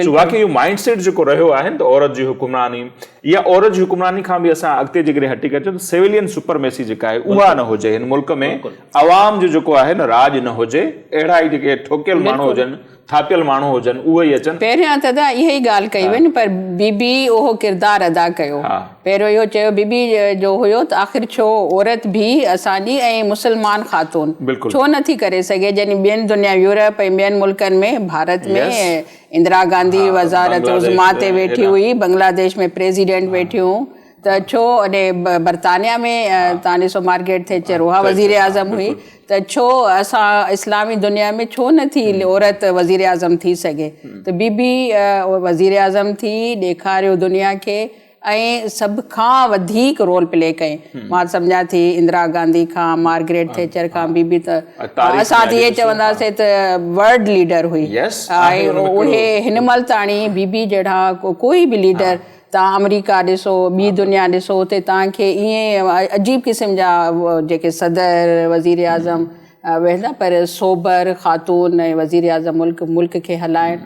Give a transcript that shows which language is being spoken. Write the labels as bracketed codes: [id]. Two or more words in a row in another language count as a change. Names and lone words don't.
[sd] सो वाक़ई इहो [en] mind set [sd] जेको रहियो आहे त औरत जी हुकुमरानी या औरत जी हुकुमरानी खां बि असां अॻिते जेकॾहिं हटी करे त [en] civilian supremacy [sd] जेका आहे उहा न हुजे हिन मुल्क में, अवाम जो जेको आहे न राज न हुजे, अहिड़ा ई जेके ठोकियल माण्हू हुजनि, थापियल माण्हू हुजनि, उहे ई अचनि। पहिरियां त इहा ई ॻाल्हि कई वई, पर बीबी उहो किरदारु अदा कयो। पहिरियों इहो चयो बीबी जो हुयो त आख़िर छो औरत बि असांजी ऐं मुस्लमान ख़ातून छो नथी करे सघे, जॾहिं ॿियनि दुनिया यूरोप ऐं ॿियनि मुल्कनि में, भारत में इंदिरा गांधी वज़ारत उज़्मा ते वेठी हुई, बांग्लादेश में प्रेसिडेंट वेठियूं, त छो अने बर्तानिया में तव्हां ॾिसो मार्गरेट थैचर उहा वज़ीर आज़म हुई, त छो असां इस्लामी दुनिया में छो नथी औरत वज़ीर आज़म थी सघे। त बीबी वज़ीर आज़म थी, ॾेखारियो दुनिया खे ऐं सभ खां वधीक [en] role play [sd] कई। मां सम्झां थी इंदिरा गांधी खां, मार्गरेट थैचर खां बीबी त असां त इहे चवंदासीं त [en] world leader [sd] हुई। ऐं उहे हिन महिल ताणी बीबी जहिड़ा कोई बि लीडर तव्हां अमेरिका ॾिसो, ॿी दुनिया ॾिसो, उते तव्हांखे ईअं अजीब क़िस्म जा जेके सदर वज़ीर आज़म वेंदा, पर सोबर ख़ातून ऐं वज़ीर आज़म मुल्क खे हलाइण।